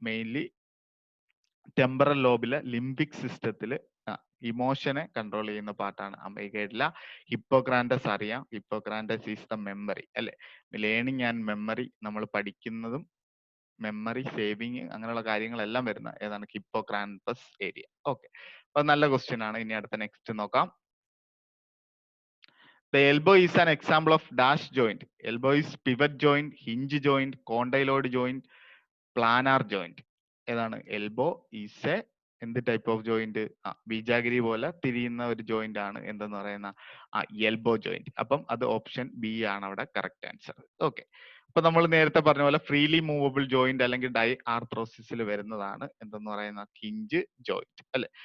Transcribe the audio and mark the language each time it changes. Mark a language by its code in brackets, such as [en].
[ml] Mainly temporal ലോബിലെ limbic സിസ്റ്റത്തിൽ ഇമോഷനെ control ചെയ്യുന്ന പാർട്ടാണ് അമൈഗഡ്ല. ഹിപ്പോക്രാൻഡസ് അറിയാം, [en] hippocampus is the memory [ml] അല്ലെ, ലേണിംഗ് ആൻഡ് മെമ്മറി, നമ്മൾ പഠിക്കുന്നതും മെമ്മറി സേവിങ് അങ്ങനെയുള്ള കാര്യങ്ങളെല്ലാം വരുന്ന ഏതാണ്, ഹിപ്പോക്രാൻഡസ് ഏരിയ. ഓക്കെ, അപ്പൊ നല്ല ക്വസ്റ്റ്യൻ ആണ്. ഇനി അടുത്ത നെക്സ്റ്റ് നോക്കാം. [en] The elbow is an example of dash joint. Elbow is pivot joint, hinge joint, condyloid joint, planar joint. [ml] ഏതാണ്, [en] elbow is a [ml] എന്ത് ടൈപ്പ് ഓഫ് ജോയിന്റ്, ബീജാഗിരി പോലെ തിരിയുന്ന ഒരു ജോയിന്റ് ആണ് എന്തെന്ന് പറയുന്ന എൽബോ ജോയിന്റ്. അപ്പം അത് ഓപ്ഷൻ ബി ആണ് അവിടെ കറക്റ്റ് ആൻസർ. ഓക്കെ, അപ്പൊ നമ്മൾ നേരത്തെ പറഞ്ഞ പോലെ ഫ്രീലി മൂവബിൾ ജോയിന്റ് അല്ലെങ്കിൽ ഡൈ ആർത്രോസിസിൽ വരുന്നതാണ് എന്തെന്ന് പറയുന്ന ഹിഞ്ച് ജോയിന്റ് അല്ലെ.